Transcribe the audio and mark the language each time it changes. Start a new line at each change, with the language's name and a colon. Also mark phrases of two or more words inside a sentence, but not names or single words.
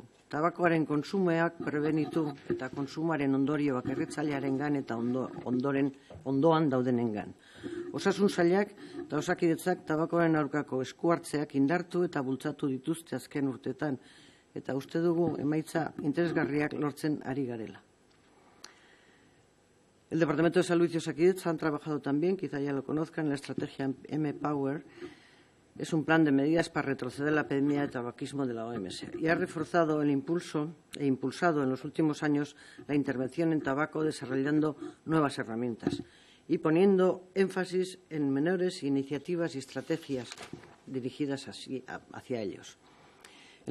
Basque: Tabakoaren konsumoak prebenitu eta konsumoaren ondorioak erretzailearengan eta ondoan daudenengan. Osasun sailak eta Osakidetzak tabakoaren aurkako esku hartzeak indartu eta bultzatu dituzte azken urteetan eta uste dugu emaitza interesgarriak lortzen ari garela.
Spanish: El Departamento de Salud y Osakidetza han trabajado también, quizá ya lo conozcan, en la estrategia M-Power. Es un plan de medidas para retroceder la epidemia de tabaquismo de la OMS y ha reforzado el impulso e impulsado en los últimos años la intervención en tabaco desarrollando nuevas herramientas y poniendo énfasis en menores iniciativas y estrategias dirigidas hacia ellos.